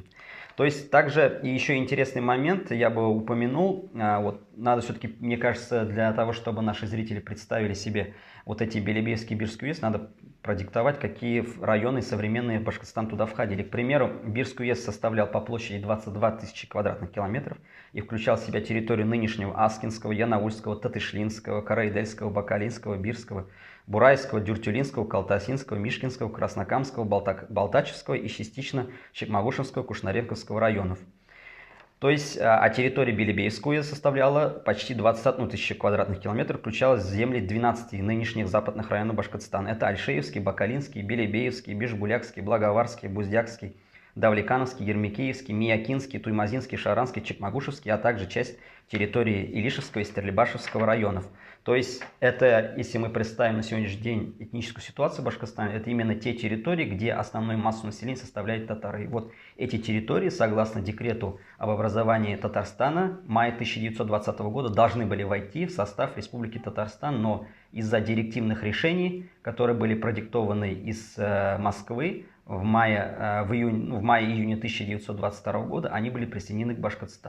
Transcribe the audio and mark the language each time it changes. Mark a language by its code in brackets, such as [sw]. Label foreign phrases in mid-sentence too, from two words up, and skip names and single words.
[ru] То есть также и еще интересный момент я бы упомянул, вот надо все-таки, мне кажется, для того, чтобы наши зрители представили себе вот эти Белебейский и Бирский уезд, надо продиктовать, какие районы современные Башкортостан туда входили. К примеру, Бирский уезд составлял по площади 22 тысячи квадратных километров и включал в себя территорию нынешнего Аскинского, Янаульского, Татышлинского, Караидельского, Бакалинского, Бирского, Бурайского, Дюртюлинского, Калтасинского, Мишкинского, Краснокамского, Балтачевского и частично Чекмагушевского, Кушнаренковского районов. То есть территория Белебейского составляла почти 21 тысячу квадратных километров, включалась в земли 12 нынешних западных районов Башкортостана. Это Альшеевский, Бакалинский, Белебеевский, Бишбулякский, Благоварский, Буздякский, Давлекановский, Ермекеевский, Миякинский, Туймазинский, Шаранский, Чекмагушевский, а также часть территории Илишевского и Стерлибашевского районов. То есть это, если мы представим на сегодняшний день этническую ситуацию в Башкортостане, это именно те территории, где основную массу населения составляют татары. И вот эти территории, согласно декрету об образовании Татарстана, мая 1920 года должны были войти в состав Республики Татарстан, но из-за директивных решений, которые были продиктованы из Москвы, в мае-июне 1922 года они были присоединены к Башкортостану.